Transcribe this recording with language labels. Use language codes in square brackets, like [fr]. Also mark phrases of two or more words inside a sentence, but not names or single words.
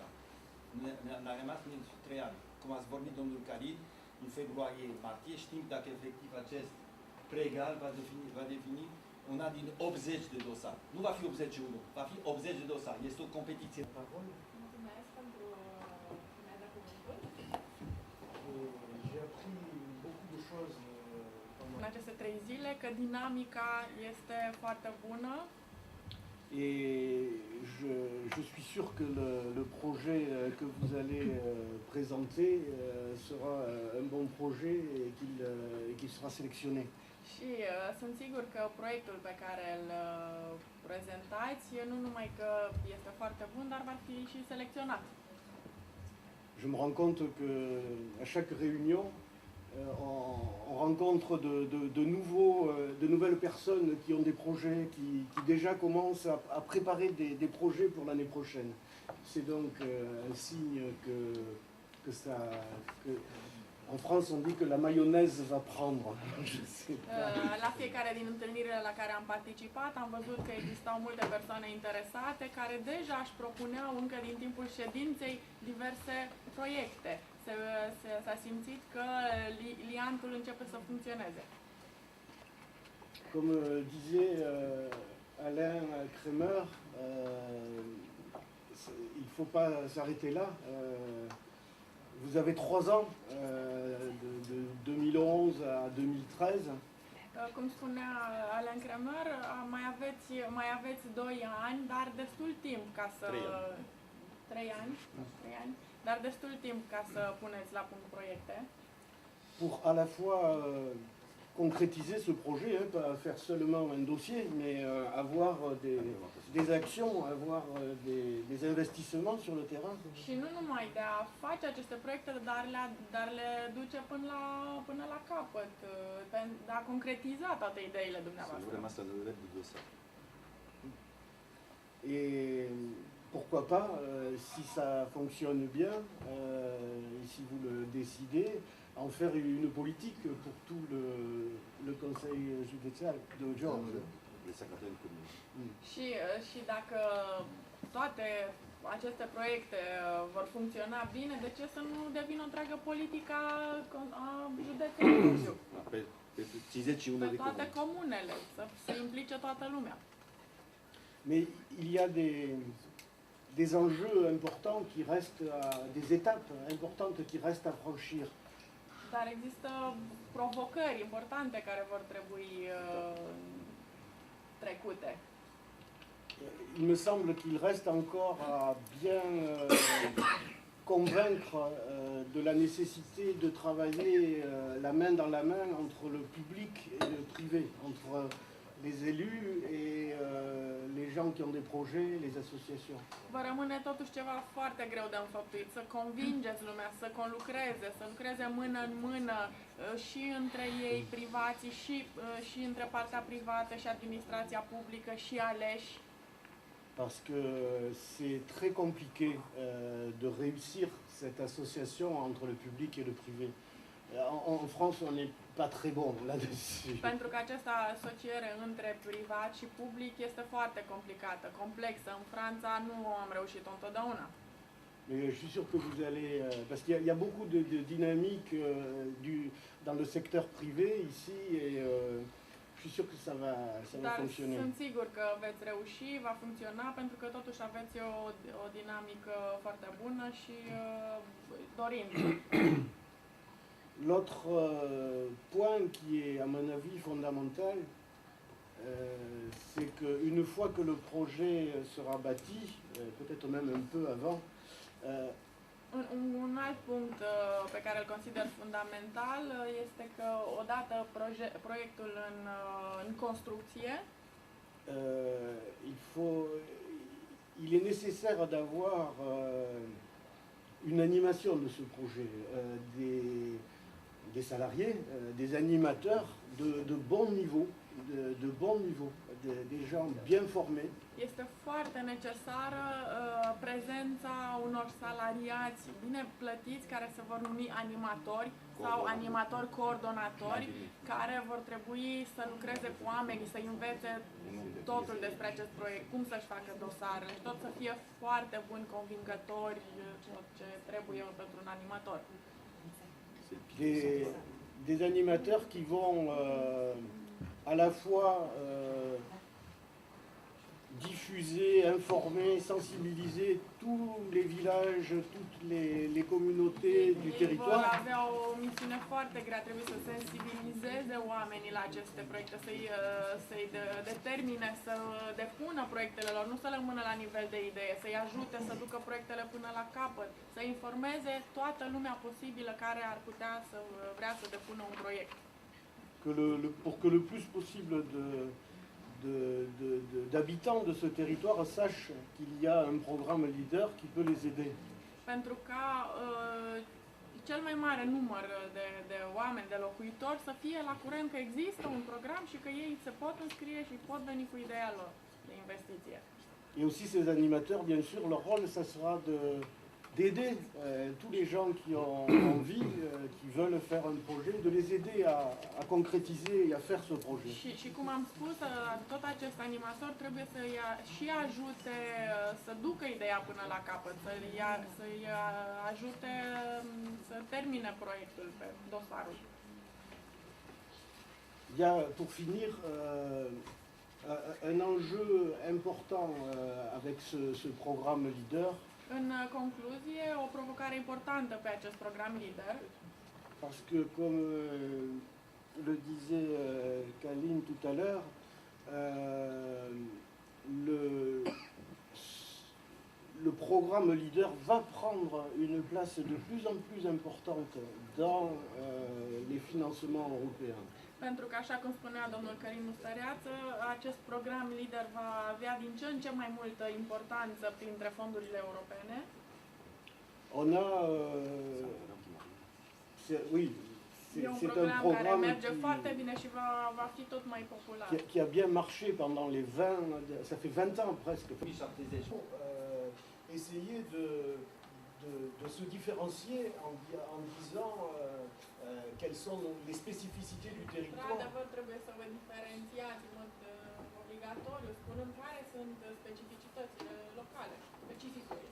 [ro] N-a rămas nici 3 ani. Cum ați vorbit domnul Khalil, în februarie-martie, știm dacă efectiv acest pregal va defini una din 80 de dosare. Nu va fi 81, va fi 80 de dosare. Este o competiție. Mulțumesc pentru că mi-a dat cuvântul. [fr] J'ai appris beaucoup de choses [ro] În aceste 3 zile, că dinamica este foarte bună. [fr] et je suis sûr que le projet que vous allez présenter sera un bon projet et qu'il sera sélectionné. [ro] Și sunt sigur că proiectul pe care îl prezentați, nu numai că este foarte bun, dar va fi și selecționat. [fr] Je me rends compte que à chaque réunion, on rencontre de nouvelles personnes qui ont des projets, qui déjà commencent à préparer des projets pour l'année prochaine. C'est donc un signe que en France on dit que la mayonnaise va prendre. Je sais pas. [ro] La fiecare din întâlnirile la care am participat, am văzut că existau multe persoane interesate care deja își propuneau încă din timpul ședinței diverse proiecte. S-a simțit că liantul începe să funcționeze. [fr] Comme disait Alain Kremer, il ne faut pas s'arrêter là. Vous avez 3 ans, de 2011 à 2013. [ro] Cum spunea Alain Kremer, mai aveți 2 ani, dar destul timp ca să... 3 ani, dar destul timp ca să puneți la punct proiecte. [fr] Pour à la fois concrétiser ce projet, pas faire seulement un dossier, mais avoir des actions, avoir des investissements sur le terrain. [ro] Și nu numai de a face aceste proiecte, dar le duce până la capăt, de a concretiza toate ideile dumneavoastră. [fr] Et pourquoi pas, si ça fonctionne bien, et si vous le décidez, en faire une politique pour tout le conseil județean de Giurgiu. [ro] Și dacă toate aceste proiecte vor funcționa bine, de ce să nu devină o întreagă politică a județului Giurgiu? Pe toate comunele, să se implice toată lumea. [fr] Mais il y a des enjeux importants qui restent, des étapes importantes qui restent à franchir. [ro] Dar există provocări importante care vor trebui trecute. [fr] Il me semble qu'il reste encore à bien convaincre de la nécessité de travailler la main dans la main entre le public et le privé, entre les élus et les gens qui ont des projets, les associations. [ro] Vă rămâne totuși ceva foarte greu de înfăptuit, să convingeți lumea să conlucreze, să lucreze mână în mână și între ei, privații, și între partea privată și administrația publică și aleși. [fr] Parce que c'est très compliqué de réussir cette association entre le public et le privé. En France, on n'est pas très bon là-dessus. [ro] Pentru că această asociere între privat și public este foarte complicată, complexă. În Franța nu am reușit-o întotdeauna. [fr] Mais je suis sûr que vous allez... parce qu'il y a beaucoup de dynamique dans le secteur privé ici et je suis sûr que ça va [ro] Dar [fr] fonctionner. [ro] sunt sigur că veți reuși, va funcționa, pentru că totuși aveți o dinamică foarte bună și dorim. [fr] L'autre point qui est, à mon avis, fondamental, c'est qu'une fois que le projet sera bâti, peut-être même un peu avant, [ro] Un alt punct pe care îl consider fundamental este că odată proiectul în construcție, [fr] il est nécessaire d'avoir une animation de ce projet, des salariés, des animateurs de bon niveau, des gens bien formés. [ro] este foarte necesară prezența unor salariați bine plătiți care se vor numi animatori sau animatori coordonatori care vor trebui să lucreze cu oamenii, să învețe totul despre acest proiect, cum să-și facă dosarele și tot să fie foarte buni convingători, tot ce trebuie pentru un animator. [fr] Des animateurs qui vont à la fois diffuser, informer, sensibiliser tous les villages, toutes les communautés du [ro] Ei [fr] territoire. [ro] vor avea o misiune foarte grea, trebuie să sensibilizeze oamenii la aceste proiecte, să-i determine, să depună proiectele lor, nu să rămână la nivel de idee, să-i ajute să ducă proiectele până la capăt, să informeze toată lumea posibilă care ar putea să vrea să depună un proiect. [fr] Pour que le plus possible d'habitants de ce territoire sachent qu'il y a un programme leader qui peut les aider. [ro] Pentru ca cel mai mare număr de oameni, de locuitori, să fie la curent că există un program și că ei se pot înscrie și pot veni cu ideea lor de investiție. [fr] Et aussi ces animateurs, bien sûr, leur rôle, ça sera d'aider tous les gens qui ont envie, qui veulent faire un projet, de les aider à concrétiser et à faire ce projet. [ro] Și cum am spus, tot acest animator trebuie să-i ajute să ducă ideea până la capăt, să-i ajute să termine proiectul pe dosarul. [fr] Il y a, pour finir, un enjeu important avec ce programme leader. [ro] În concluzie, o provocare importantă pe acest program LEADER, [fr] parce que comme le disait Kaline tout à l'heure, le programme LEADER va prendre une place de plus en plus importante dans les financements européens. [ro] pentru că, așa cum spunea domnul Călin Mustăreață, acest program LEADER va avea din ce în ce mai multă importanță printre fondurile europene. [fr] On a, oui, [ro] E un [fr] c'est un [ro] program care [fr] programme [ro] merge foarte bine și va fi tot mai popular. [fr] qui a bien marché pendant les 20, ça fait 20 ans presque. Essayer de se différencier en disant quelles sont les spécificités du territoire. [ro] Într-adevăr, trebuie să vă diferențiați în mod obligatoriu, spunând care sunt specificitățile locale, specificurile.